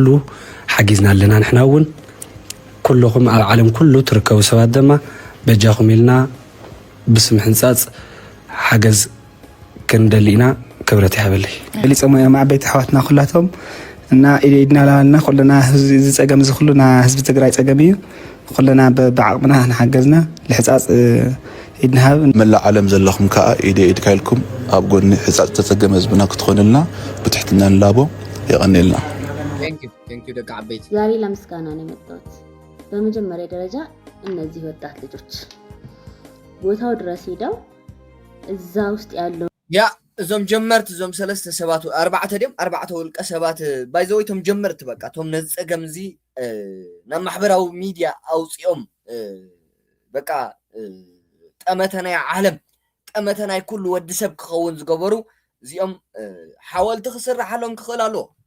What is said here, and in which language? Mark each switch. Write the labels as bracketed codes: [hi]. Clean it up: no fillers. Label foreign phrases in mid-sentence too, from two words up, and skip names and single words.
[ti] ሓጊዝና ኣለና ንሕና እውን ኩልኩም ኣብ ዓለም ኩሉ ትርከቡ ሰባት ድማ በጃኹም ኢልና ብስም ሕንፃፅ ሓገዝ ክንደሊ ኢና ክብረት ይሃበለይ ገሊፆም እዮም ዓበይቲ ኣሕዋትና ኩላቶም እና ኢድና ላልና ኩልና ዝፀገም እዚ ኩሉና ህዝቢ ትግራይ ፀገም እዩ ኩልና ብዓቕምና ንሓገዝና ልሕፃፅ ኢድናሃብ መላእ ዓለም ዘለኹም ከዓ ኢድ ካይልኩም ኣብ ጎኒ ሕፃፅ ተፀገመ ህዝብና ክትኾንልና ብትሕትና ንላቦ የቐኒልና ቴንኪዩ ደቂ ዓበይቲ [am] ዛሬ ለምስጋና ነው የመጣሁት በመጀመሪያ ደረጃ እነዚህ ወጣት ልጆች ቦታው ድረስ ሄደው እዛ ውስጥ ያለው [ti] ያ እዞም ጀመርት እዞም ሰለስተ ሰባት ኣርባዕተ ውልቀ ሰባት ባይዘወይቶም ጀመርት በቃ ቶም ነዚ ፀገም እዚ ናብ ማሕበራዊ ሚድያ ኣውፂኦም በቃ ጠመተናይ ዓለም ጠመተናይ ኩሉ ወዲ ሰብ ክኸውን ዝገበሩ እዚኦም ሓወልቲ ክስራሓሎም ክኽእል ኣለዎ